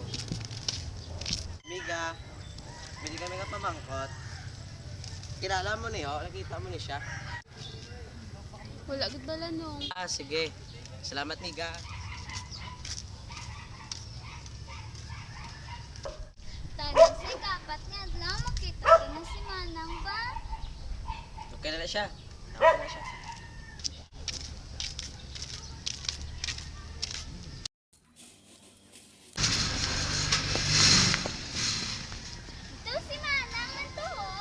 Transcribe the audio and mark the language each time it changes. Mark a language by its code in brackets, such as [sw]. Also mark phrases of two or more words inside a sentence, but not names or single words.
[hil] Miga, pwede kami nga pamangkot. Kilala mo niyo? Nakita mo ni siya? Wala gud bala nung. Sige. Salamat, Miga. Tanan sa kapat nga adlaw makita ka na si Manang ba? Okay na siya. Okay na siya. Ito si Manang man to oh.